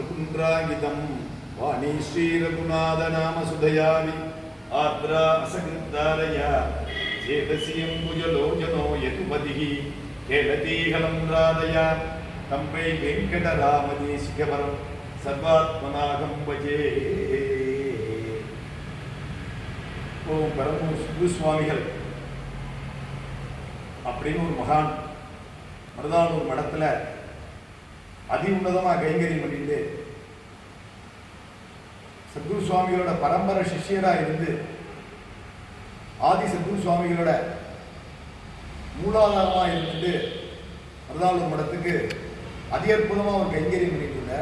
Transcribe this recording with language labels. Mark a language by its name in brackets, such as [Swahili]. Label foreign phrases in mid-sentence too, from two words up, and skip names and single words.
[Sanskrit] पुण्ड्राङ्गितं वाणी श्रीरघुनाथनामसुधयावि आर्द्रा असकृद्धारया चेतसियम्बुजलोचनो यतुपतिः केलतीहलं राधया तम्बै वेङ्कटरामदेशिकवरं सर्वात्मनाहं भजे. [Tamil] ஓம் பரமூர் சுப்பு சுவாமிகள் அப்படின்னு ஒரு மகான் மருதானூர் மடத்தில் அதி உன்னதமாக கைங்கரியம் பண்ணிட்டு சத்குரு சுவாமிகளோட பரம்பரை சிஷ்யராக இருந்து ஆதி சத்குரு சுவாமிகளோட மூலாதாரமாக இருந்துட்டு மருதானூர் மடத்துக்கு அதி அற்புதமாக ஒரு கைங்கரியம் பண்ணிட்டு இருந்தார்.